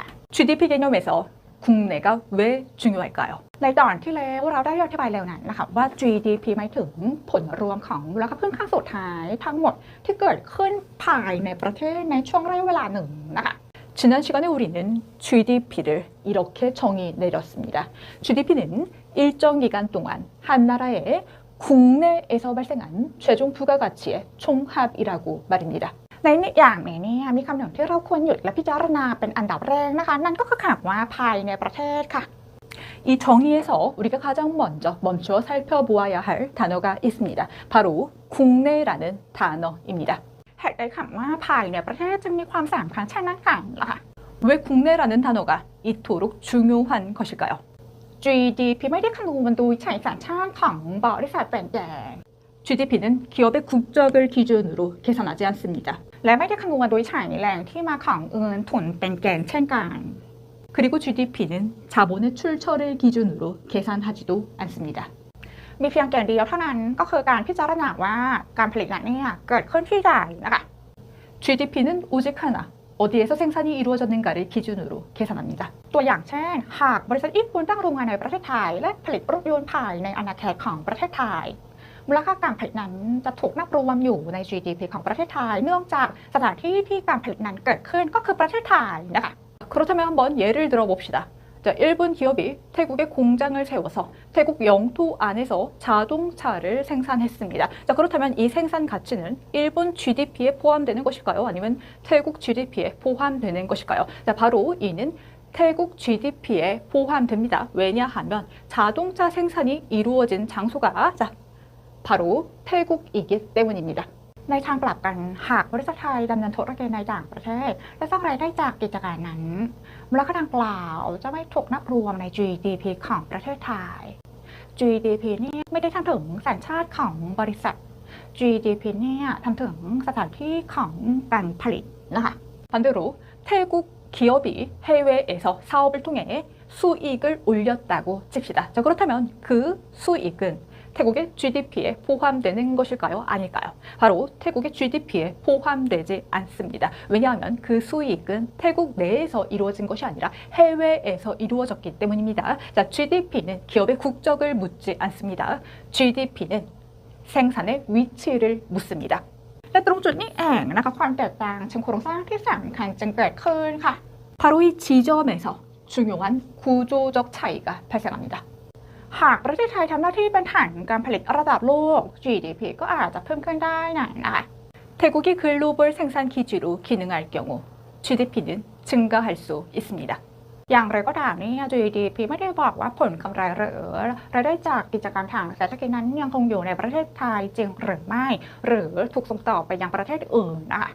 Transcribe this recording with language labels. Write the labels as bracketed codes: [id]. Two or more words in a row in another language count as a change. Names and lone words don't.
[ko] GDP 개념에서 국내가 왜 중요할까요? [th] ในตอนที่แล้วเราได้อธิบายแล้วนั้นนะคะว่า GDP หมายถึงผลรวมของมูลค่าเพิ่มค่าสุดท้ายทั้งหมดที่เกิดขึ้นภายในประเทศในช่วงระยะเวลาหนึ่งนะคะ [ko] 지난 시간에 우리는 GDP를 이렇게 정의 내렸습니다. GDP는 일정 기간 동안 한 나라의 국내에서 발생한 최종 부가가치의 총합이라고 말입니다. [th] ในอย่างนี้เนี่ยมีคำหนึ่งที่เราควรหยุดและพิจารณาเป็นอันดับแรกนะคะนั่นก็คือคำว่าภายในประเทศค่ะ [ko] 이 정의에서 우리가 가장 먼저 멈추어 살펴보아야 할 단어가 있습니다. 바로 국내라는 단어입니다. [th] เหตุใดคำว่าภายในประเทศจึงมีความสำคัญเช่นนั้นกันล่ะคะ [ko] 왜 국내라는 단어가 이토록 중요한 것일까요? [th] GDP ไม่ได้คำนวณโดยใช้สัญชาติของบริษัทเป็นแก่ [ko] GDP는 기업의 국적을 기준으로 계산하지 않습니다. [th] และไม่ได้คำนวณโดยใช้แหล่งที่มาของเงินทุนเป็นแกนเช่นกัน [ko] 그리고 GDP는 자본의 출처를 기준으로 계산하지도 않습니다. [th] มีเพียงแกนเดียวเท่านั้นก็คือการพิจารณาว่าการผลิตนั้นเนี่ยเกิดขึ้นที่ใดนะคะ [ko] GDP는 오직 하나, 어디에서 생산이 이루어졌는가를 기준으로 계산합니다. [th] ตัวอย่างเช่น หากบริษัทญี่ปุ่นตั้งโรงงานในประเทศไทยและผลิตรถยนต์ภายในอาณาเขตของประเทศไทยมูลค่าการผลิตนั้นจะถูกนับรวมอยู่ใน GDP ของประเทศไทยเนื่องจากสถานที่ที่การผลิตนั้นเกิดขึ้นก็คือประเทศไทยนะคะ [ko] 그렇다면 한번 예를 들어 봅시다. 자, 일본 기업이 태국에 공장을 세워서 태국 영토 안에서 자동차를 생산했습니다. 자, 그렇다면 이 생산 가치는 일본 GDP에 포함되는 것일까요? 아니면 태국 GDP에 포함되는 것일까요? 자, 바로 이는 태국 GDP에 포함됩니다. 왜냐하면 자동차 생산이 이루어진 장소가 바로 태국이기 때문입니다. [th] ในทางกลับกันหากบริษัทไทยดำเนินธุรกิจในต่างประเทศและสร้างรายได้จากกิจการนั้นมูลค่าดังกล่าวจะไม่ถูกนับรวมใน GDP ของประเทศไทย GDP นี่ไม่ได้ทำถึงสัญชาติของบริษัท GDP เนี่ยทำถึงสถานที่ของการผลิตนะคะ [ko] 반대로 태국 기업이 해외에서 사업을 통해 수익을 올렸다고 칩시다. 자, 그렇다면 그 수익은 태국의 GDP에 포함되는 것일까요? 아닐까요? 바로 태국의 GDP에 포함되지 않습니다. 왜냐하면 그 수익은 태국 내에서 이루어진 것이 아니라 해외에서 이루어졌기 때문입니다. 자, GDP는 기업의 국적을 묻지 않습니다. GDP는 생산의 위치를 묻습니다. [th] และตรงจุดนี้เองนะคะความแตกต่างเชิงโครงสร้างที่สำคัญจึงเกิดขึ้นค่ะ [ko] 바로 이 지점에서 중요한 구조적 차이가 발생합니다. [th] หากประเทศไทยทำหน้าที่เป็นฐานการผลิตระดับโลก GDP ก็อาจจะเพิ่มขึ้นได้นะคะ [ko] 태국이 글로벌 생산 기지로 기능할 경우 GDP는 증가할 수 있습니다. [th] อย่างไรก็ตามนี่ GDP ไม่ได้บอกว่าผลกำไรหรือรายได้จากกิจการทางเศรษฐกิจนั้นยังคงอยู่ในประเทศไทยจริงหรือไม่หรือถูกส่งต่อไปยังประเทศอื่นนะคะ